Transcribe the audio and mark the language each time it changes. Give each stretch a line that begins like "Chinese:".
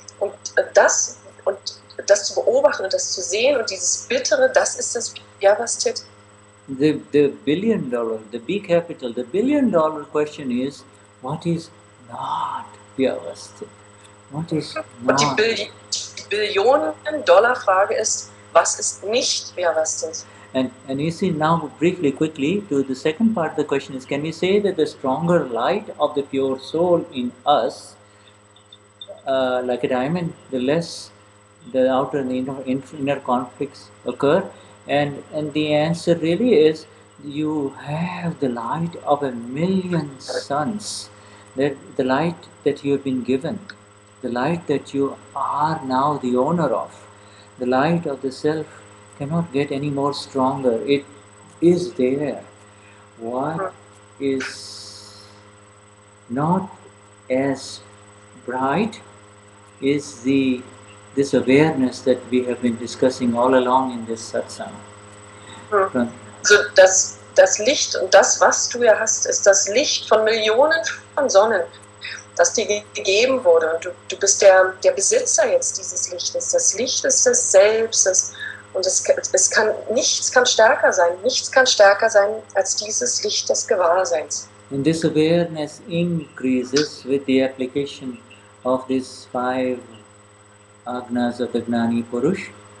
German: Und das zu beobachten und das zu sehen und dieses Bittere, das ist das Vyavasthit.
English: The $1 billion, the B capital, the $1 billion question is, what is not Vyavasthit? What is not?
German: Und die Billionen-Dollar-Frage ist, was ist nicht Vyavasthit?
English: And you see now, briefly, quickly, to the second part of the question is, can we say that the stronger light of the pure soul in us, like a diamond, the less the outer and inner conflicts occur? And the answer really is, you have the light of 1,000,000 suns, that the light that you have been given, the light that you are now the owner of, the light of the self cannot get any more stronger. It is there. What is not as bright is this awareness that we have been discussing all along in this Satsang.
German: Also das Licht und das, was du ja hast, ist das Licht von Millionen von Sonnen, das dir gegeben wurde. Und du bist der Besitzer jetzt dieses Lichtes. Das Licht ist des Selbstes. Und nichts kann stärker sein. Nichts kann stärker sein als dieses Licht des Gewahrseins.
English: And this awareness increases with the application of these 5 agnas of the Gnani Purush.